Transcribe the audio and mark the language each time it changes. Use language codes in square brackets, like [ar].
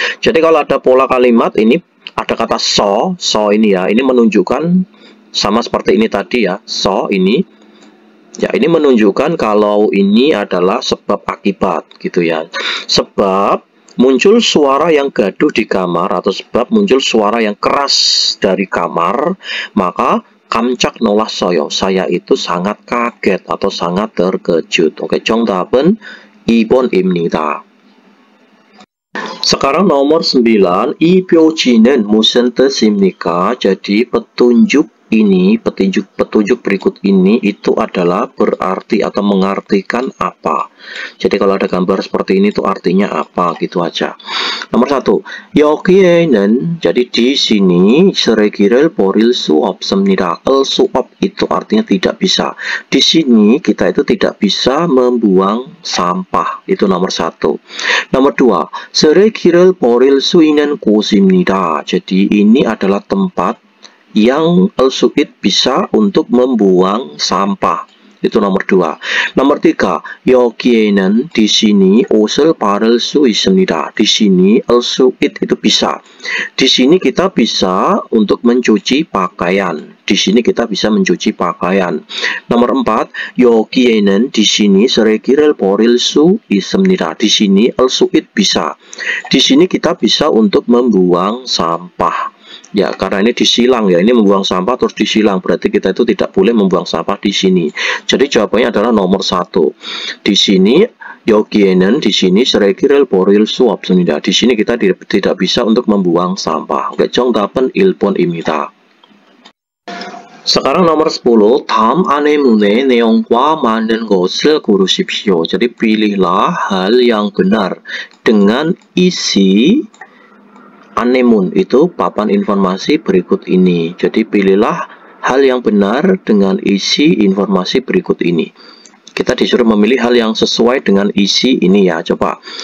[id] Jadi kalau ada pola kalimat ini ada kata so ini ya, ini menunjukkan sama seperti ini tadi ya, so ini ya, ini menunjukkan kalau ini adalah sebab akibat gitu ya. Sebab muncul suara yang gaduh di kamar atau sebab muncul suara yang keras dari kamar, maka [ko] 깜짝 놀랐어요. [id] saya itu sangat kaget atau sangat terkejut. [ko] Oke, 정답은 2번입니다. [id] Sekarang nomor 9, [ko] 이 표지는 무슨 뜻입니까? [id] Jadi petunjuk ini, petunjuk berikut ini itu adalah berarti atau mengartikan apa. Jadi kalau ada gambar seperti ini itu artinya apa gitu aja. [ko] Nomor 1, 여기에는, [id] jadi di sini [ko] 쓰레기를 버릴 수 없습니다. [id] 수 없 itu artinya tidak bisa. Di sini kita itu tidak bisa membuang sampah. Itu nomor 1. [ko] Nomor 2, 쓰레기를 버릴 수 있는 곳입니다. [id] Jadi ini adalah tempat yang al-su'id bisa untuk membuang sampah. Itu nomor 2. [ko] Nomor 3, 여기에는 [id] di sini [ko] 옷을 바를 수 있습니다. [id] Di sini al suit itu bisa. Di sini kita bisa untuk mencuci pakaian. Di sini kita bisa mencuci pakaian. [ko] Nomor 4, 여기에는 [id] di sini [ko] 쓰레기를 버릴 수 있습니다. [id] Di sini al suit bisa. Di sini kita bisa untuk membuang sampah. Ya, karena ini disilang ya, ini membuang sampah terus disilang, berarti kita itu tidak boleh membuang sampah di sini. Jadi jawabannya adalah nomor 1. Di sini [ko] 여기에는 [id] di sini [ko] 쓰레기를 버릴 수 없습니다. [id] Di sini kita tidak bisa untuk membuang sampah. [ko] Oke, 정답은 1번입니다. [id] Sekarang nomor 10, [ko] 다음 안내문의 내용과 맞는 것을 고르십시오. [id] Jadi pilihlah hal yang benar dengan isi anemun, itu papan informasi berikut ini. Jadi pilihlah hal yang benar dengan isi informasi berikut ini. Kita disuruh memilih hal yang sesuai dengan isi ini ya, coba.